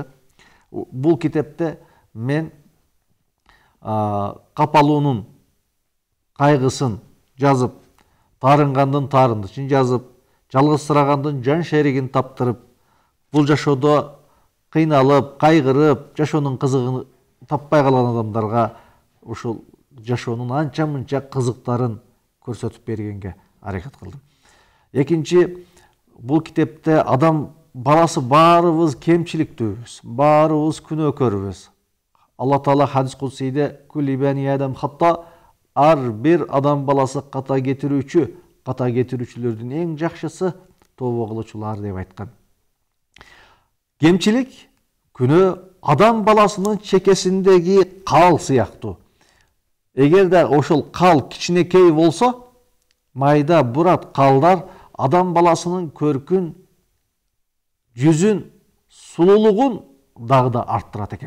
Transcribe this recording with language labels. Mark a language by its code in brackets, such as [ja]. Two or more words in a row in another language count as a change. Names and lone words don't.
[ky] Бул китепте мен капалуунун кайгысын жазып, таарынгандын таарындычын жазып, жалгызсырагандын жан шеригин таптырып, бул жашоодо кыйналып, кайгырып, жашоонун кызыгын таппай калган адамдарга ушул жашоонун анча-мынча кызыктарын көрсөтүп бергенге аракет кылдым. Экинчи, бул китепте адам баласы баарыбыз кемчиликтүүбүз, баарыбыз күнөөкөрбүз. Алла Таала хадис кудсийде [ar] كل بني آدم خطاء, [ky] ар бир адам баласы ката кетирүүчү, ката кетирүүчүлөрдүн эң жакшысы тообо кылуучулар деп айткан. Кемчилик, күнөө адам баласынын чекесиндеги кал сыяктуу. Эгерде ошол кал кичинекей болсо, майда бурат калдар адам баласынын көркүн, жүзүн, сулуулугун дагы да арттырат экен.